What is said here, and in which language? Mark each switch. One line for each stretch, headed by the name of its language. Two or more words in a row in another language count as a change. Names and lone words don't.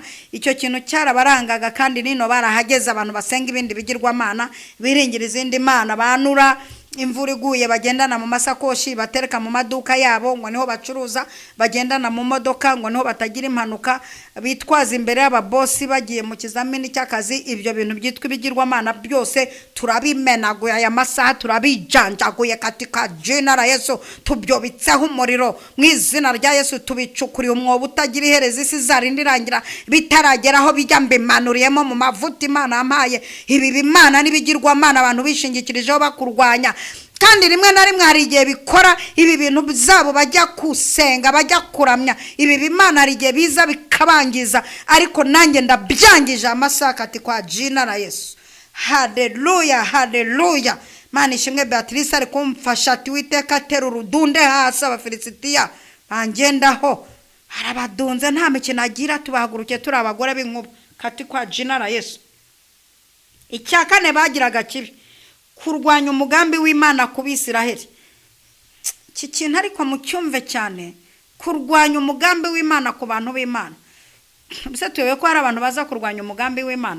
Kinyarwanda: Icyo kintu cyarabarangaga kandi nino barahageze abantu basenga ibindi bigirwamana, biringira izindi mana, banura imvura iguye bagendana mu masakoshi, batereka mu maduka yabo ngo niho bacuruza, bagendana mu modoka ngo niho batagira impanuka, bitwaza imbere y'ababosi bagiye mu kizamini cy'akazi. Ibyo bintu byitwa ibigirwamana byose turabimenaguye aya masaha, turabijanjaguye
Swahili: katika jina la Yesu,
Kinyarwanda: tubyobitseho umuriro mu izina rya Yesu, tubicukuriye umwobo utagira iherezo, isi zarindi rangira bitarageraho bijya mbimanuriyemo mu mavuta Imana yampaye. Ibi bimana n'ibigirwamana abantu bishingikirijeho bakurwanya, kandi rimwe na rimwe hari igihe bikora ibi bintu byabo, bajya kusenga, bajya kuramya ibi bimana, hari igihe biza bikabangiza, ariko nanjye ndabyangije amasaha
Swahili: kati kwa jina la Yesu.
Kinyarwanda: Haleluya, haleluya. Mana ishimwe. Beatrice ari kumfasha ati Uwiteka atera urudunde hasi Abafilisitiya bangendaho, harabadunze nta mikino agira, tubahaguruke turi abagore b'inkuba
Swahili: kati kwa jina la Yesu.
Kinyarwanda: Icya kane bagiraga kibi, kurwanya umugambi w'Imana ku Bisiraheli. Iki kintu ariko mucyumve cyane, kurwanya umugambi w'Imana ku bantu b'Imana. Bise tuyobe ko hari abantu baza kurwanya umugambi w'Imana.